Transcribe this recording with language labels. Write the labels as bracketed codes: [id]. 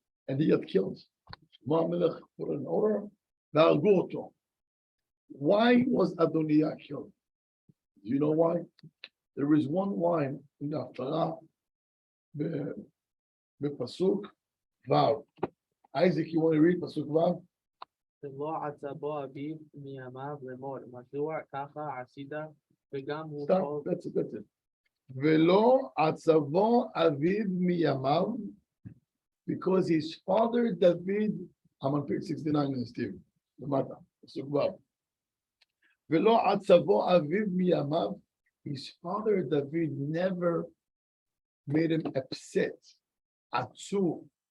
[en] And he got killed. Melech put an order. Why was Adoniah killed? Do you know why? There is one line in the Hatorah, Pasuk Vav. Isaac, you want to read Pasuk Vav? [he] ולא עצבו אביו מימיו לאמור, מדוע ככה עשית, וגם הוא [en] Stop. [he] חוב. [en] That's it. [he] ולא עצבו אביו מימיו, [en] because his father David, I'm on page 69 in Steve, [he] למטה, פסוק ו'. ולא עצבו אביו מימיו, [en] his father David never made him upset, עצוב.